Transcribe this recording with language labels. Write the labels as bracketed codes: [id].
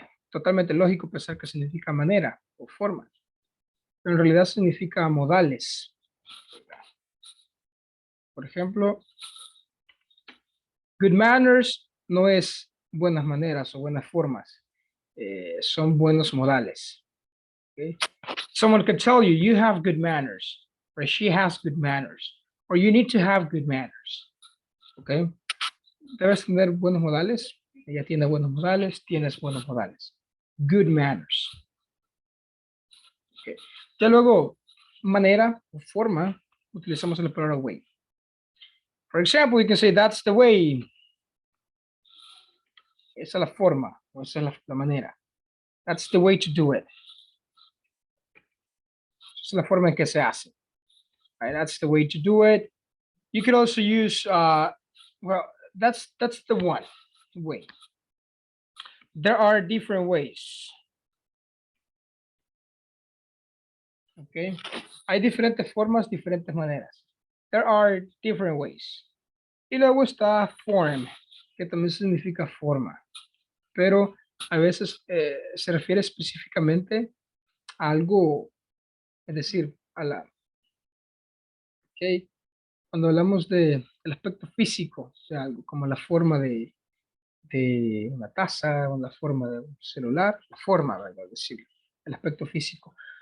[es] Totalmente lógico pensar que significa manera o forma. Pero en realidad significa modales. Por ejemplo, [en] good manners [es] no es buenas maneras o buenas formas. Son buenos modales. Okay? [en] Someone could tell you, you have good manners, or she has good manners, or you need to have good manners. Okay? [es] Debes tener buenos modales. Ella tiene buenos modales, tienes buenos modales. [en] Good manners. [es] Okay. Ya luego, manera o forma, utilizamos la palabra way. [en] For example, we can say that's the way. [es] Esa es la forma, o esa es la manera. [en] That's the way to do it. [es] Esa es la forma en que se hace. [en] Right? That's the way to do it. You could also use, well, that's the one way. There are different ways. [es] Okay. Hay diferentes formas, diferentes maneras. [en] There are different ways. [es] Y luego está form, que también significa forma. Pero a veces se refiere específicamente a algo, es decir, a la... Okay. Cuando hablamos del aspecto físico de algo, como la forma de una taza o la forma de un celular, la forma, ¿verdad? Es decir, el aspecto físico.